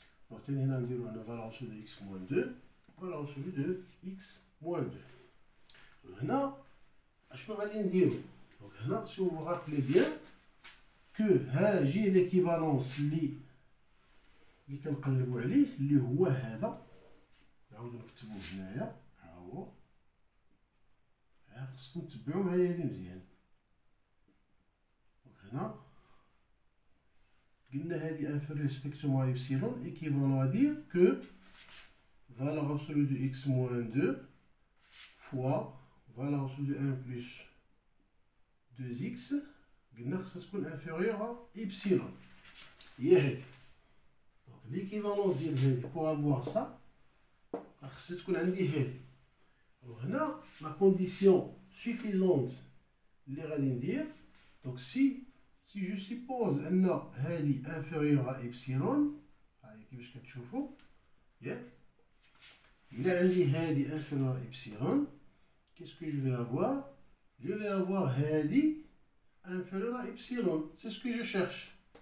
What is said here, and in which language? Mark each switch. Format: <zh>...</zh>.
<fr>Donc, on a une valeur absolue de x moins 2, valeur absolue de x moins 2. Là, je peux dire, donc là, si vous vous rappelez bien, que j'ai l'équivalence</fr> <ar>اللي كنقلبوا عليه اللي هو هذا. نعاودو نكتبوه هنايا ها هو. خصكم تتبعوا معايا هادي مزيان. هنا قلنا هادي</ar> <fr>inférieur strictement à epsilon équivalent à dire que valeur absolue de x moins 2 fois valeur absolue de 1 plus 2x</fr> <ar>قلنا خصها تكون</ar> <fr>inférieur à epsilon.</fr> <ar>هي هادي.</ar> <fr>Donc l'équivalence</fr> <ar>ديال هادي</ar> <fr>pour avoir ça</fr> <ar>خصها تكون عندي هادي.</ar> <fr>هنا la condition suffisante</fr> <ar>اللي غادي ندير</ar> <fr>donc si je suppose ان هادي inférieur à epsilon</fr> <ar>هاهي كيفاش كتشوفوا ياك إلا عندي هادي</ar> <fr>inférieur à epsilon qu'est-ce que je vais avoir هادي inférieur à epsilon, c'est ce que je cherche.</fr>